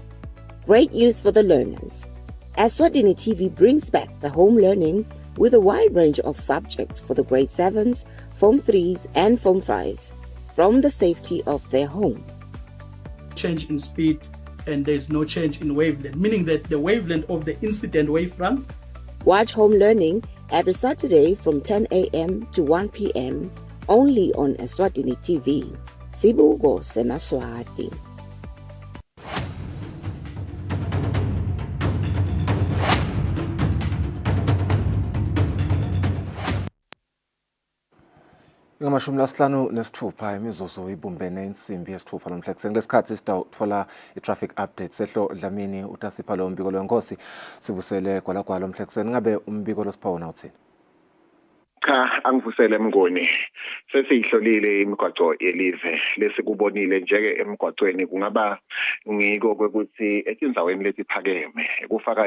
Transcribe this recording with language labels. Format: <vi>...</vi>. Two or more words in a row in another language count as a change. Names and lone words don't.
<en>Great news for the learners. Eswatini TV brings back the home learning with a wide range of subjects for the grade 7s, Form 3s and Form 5s from the safety of their home. Change in speed and there's no change in wavelength, meaning that the wavelength of the incident wavefronts. Watch home learning every Saturday from 10 a.m. to 1 p.m. only on Eswatini TV.</en> <ss>Sibuko seMaswati. Ngamashumi lasihlanu nesithupha imizuzu ibumbene insimbi yesithupha namhla kulesikhathi sitawuthola i-</ss> <en>traffic update</en> <ss>sehlo Dlamini utasipha lo mbiko lwenkosi sibusele kwalagwalo mhlekuseni ngabe umbiko losiphawu uthini Cha angivusele Mngoni sesiyihlolile imigwaco yelive lesikubonile njeke emgwacweni kungaba ngiko kwekuthi etindzaweni letiphakeme kufaka</ss>